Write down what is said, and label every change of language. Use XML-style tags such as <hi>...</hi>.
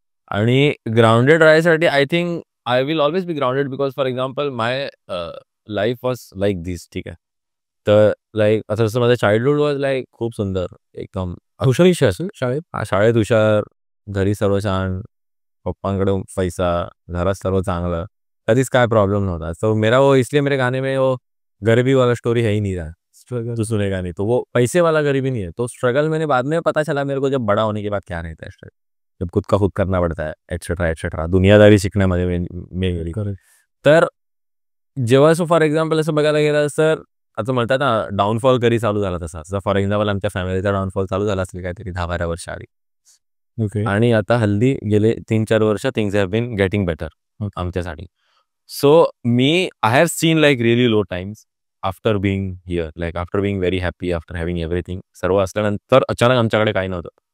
<mr>आणि grounded राहायसाठी</mr> <en>I think I will always be grounded because for example my life was like this.</en> <mr>ठीक आहे. तर like असं जसं माझं चाइल्डहुड वॉज लाईक खूप सुंदर एकदम हुशारीशी असेल शाळेत हुशार, घरी सर्व छान, पप्पांकडे पैसा, घरात सर्व चांगलं, कधीच काय प्रॉब्लम नव्हता.</mr> <hi>सो मेरा वो इसलिए मेरे गाने में वो गरीबी वाला स्टोरी है ही नहीं रहा. स्ट्रगल तो सुनेगा नहीं. तो वो पैसे वाला गरीबी नहीं है. तो स्ट्रगल मैंने बाद में पता चला मेरे को जब बड़ा होने के बाद क्या रहता है स्ट्रगल, जब खुद का खुद करना पड़ता है एटसेट्रा एटसेट्रा</hi> <mr>दुनियादारी शिकण्यामध्ये मी गेली. तर जेव्हा असं फॉर एक्झाम्पल असं बघायला गेलं तर असं म्हणतात ना डाऊनफॉल कधी चालू झाला तसा फॉर एक्झाम्पल आमच्या फॅमिलीचा डाऊनफॉल चालू झाला असेल काहीतरी 10-12 वर्ष आधी. ओके. आणि आता हल्ली गेले 3-4 वर्ष</mr> <en>things have been getting better</en> <mr>आमच्यासाठी.</mr> <en>so मी I have seen like really low times after being here, like after being very happy, after having everything</en> <mr>सर्व असल्यानंतर अचानक आमच्याकडे काही नव्हतं.</mr>